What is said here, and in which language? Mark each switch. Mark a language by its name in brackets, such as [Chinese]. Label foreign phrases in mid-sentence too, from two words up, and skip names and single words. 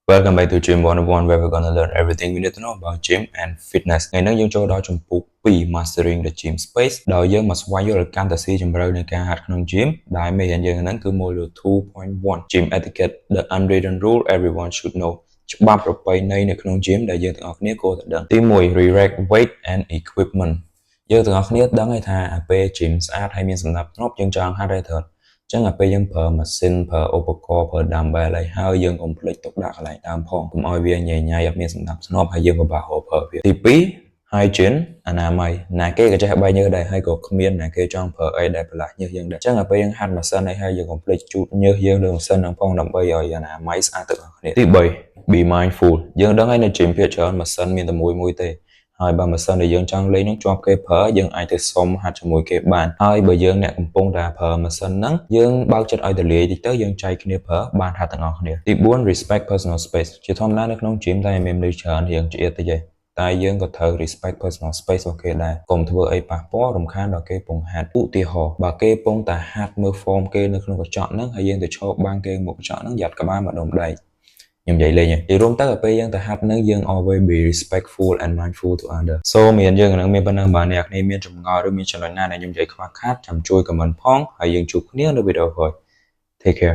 [English] Welcome back to Gym 101 where we're gonna learn everything we need to know about gym and fitness. [Khmer] ថ្ងៃនេះយើងចូលដល់ជំពូក2 [English] Mastering the Gym Space [Khmer] ដោយយើងមកស្វែងយល់កាន់តែស៊ីជម្រៅនៃការហាត់ក្នុង gym ដែលមេរៀនយើងហ្នឹងគឺ [English] Module 2.1 Gym Etiquette the unwritten rule everyone should know [Khmer] ច្បាប់ប្រពៃណីនៅក្នុង gym ដែលយើងទាំងអស់គ្នាគួរតែដឹងទី1 [English] Re-rack weight and equipment [Khmer] យើងទាំងអស់គ្នាដឹងហើយថាពេល gym ស្អាតហើយមានសណ្ដាប់ធ្នាប់យើងចង់ហាត់ហើយត្រូវចឹងតែ ពេលយើងប្រើម៉ាស៊ីនប្រើឧបករណ៍ប្រើ dumbbell អីហើយយើងកុំភ្លេចទុកដាក់កន្លែងដើមផងកុំឲ្យវាញ៉ៃញ៉ៃអត់មានសណ្ដាប់ធ្នាប់ហើយយើងពិបាកហៅប្រើវាទី2 hygiene អនាម័យណាគេក៏ចេះបែកញើសដែរហើយក៏គ្មានណាគេចង់ប្រើអីដែលប្រឡាក់ញើសយើងដែរចឹងតែពេលយើងហាត់ម៉ា ស៊ីនហើយយើងកុំភ្លេចជូតញើសយើងលើម៉ាស៊ីនហ្នឹងផងដើម្បីឲ្យអនាម័យស្អាតទាំងអស់គ្នាទី3 [English] be mindful [Khmer] យើងដឹងហើយនៅ gym ភាគច្រើនម៉ាស៊ីនមានតែមួយទេហើយបើម៉ាស៊ីនដែលយើងចង់លេងនឹងជាប់គេប្រើយើងអាច ទៅសុំហាត់ជាមួយគេបានហើយបើយើងអ្នកកំពុងតែប្រើម៉ាស៊ីនហ្នឹងយើងបើកចិត្តឲ្យទលាយតិចទៅយើងចែកគ្នាប្រើបានហាត់ទាំងអស់គ្នាទី4 [English] respect personal space [Khmer] ជាធម្មតានៅក្នុង gym តែមានមនុស្សច្រើនរៀងឆ្អៀតតិចឯងតែយើងក៏ត្រូវ [English] respect personal space [Khmer] របស់គេដែរកុំធ្វើអីប៉ះពាល់រំខានដល់គេពងហាត់ឧទាហរណ៍បើគេពងតែហាត់មើល form គេនៅក្នុងកញ្ចក់ហ្នឹងហើយយើងទៅឈរបាំងគេមុខកញ្ចក់ហ្នឹងយ៉ាត់ក្បាលមកដុំដៃខ្ញុំនិយាយលេងនិយាយរួមទៅដល់ពេលយើងទៅហាត់នឹងយើង [English] always be respectful and mindful to others [Khmer] សូមមានយើងនឹងមានប៉ុណ្ណឹងបើអ្នកគ្នាមានចម្ងល់ឬមានចំណុចណាដែលខ្ញុំនិយាយខ្វះខាតចាំជួយ comment ផងហើយយើងជួបគ្នានៅវីដេអូក្រោយ [English] Take care